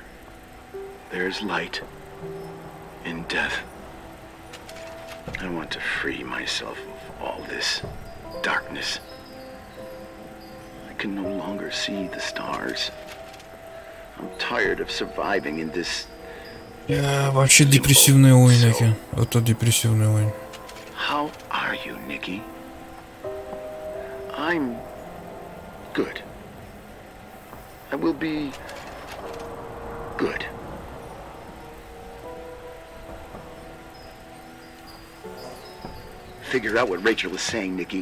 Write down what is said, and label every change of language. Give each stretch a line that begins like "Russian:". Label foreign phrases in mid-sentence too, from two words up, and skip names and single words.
English: There's light in death. I want to free myself of all this darkness. I can no longer see the stars. I'm tired of surviving in this.
Russian: Вообще депрессивный
Kazakh: ойн екен.
Russian: Это депрессивный
Kazakh: ойн.
English: How are you, Nikki? I'm good. I will be good. Figure out what Rachel is saying, Nikki.